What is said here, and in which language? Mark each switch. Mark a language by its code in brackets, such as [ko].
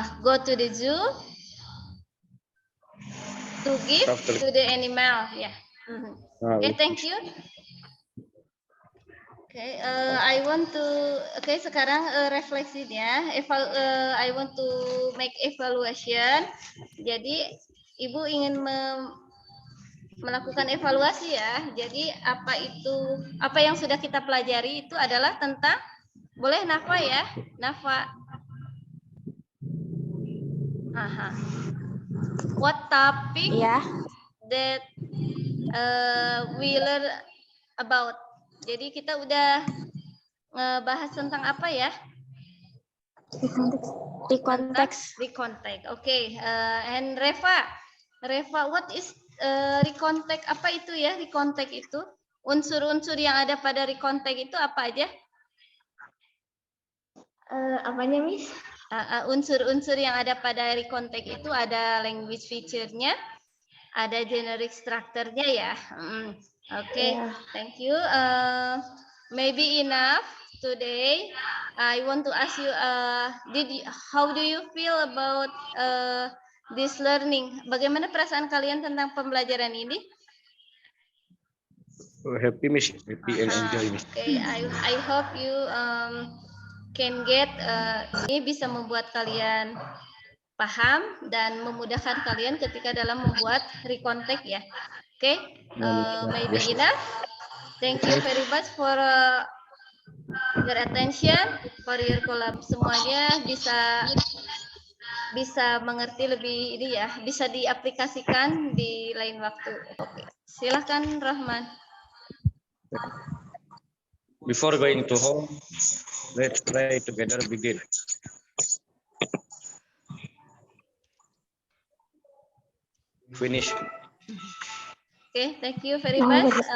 [en] go to the zoo to give to the animal. Yeah. Okay, thank you. Okay, I want to. Okay, [id] sekarang refleksinya. [en] I want to make evaluation. [id] Jadi, Ibu ingin melakukan evaluasi ya. Jadi apa yang sudah kita pelajari itu adalah tentang, boleh Nafa ya, Nafa. [en] What topic that we learn about. [id] Jadi kita udah ngebahas tentang apa ya? [en] Recontext. Recontext. Oke. And Reva, what is recontext? [id] Apa itu ya recontext itu? Unsur-unsur yang ada pada recontext itu apa aja? Apanya, Miss? Unsur-unsur yang ada pada recontext itu ada language feature-nya, ada generic structure-nya ya. [en] Okay, thank you. Maybe enough today. I want to ask you, how do you feel about this learning? [id] Bagaimana perasaan kalian tentang pembelajaran ini? [en] Happy, Miss. Happy and enjoy, Miss. Okay, I hope you can get [id] ini bisa membuat kalian paham dan memudahkan kalian ketika dalam membuat recontext ya. [en] Okay, maybe enough. Thank you very much for your attention, for your collab. [id] Semuanya bisa mengerti lebih ini ya, bisa diaplikasikan di lain waktu. Oke, silakan Rahman. [en] Before going to home, let's try together begin. Finish. Okay, thank you very much.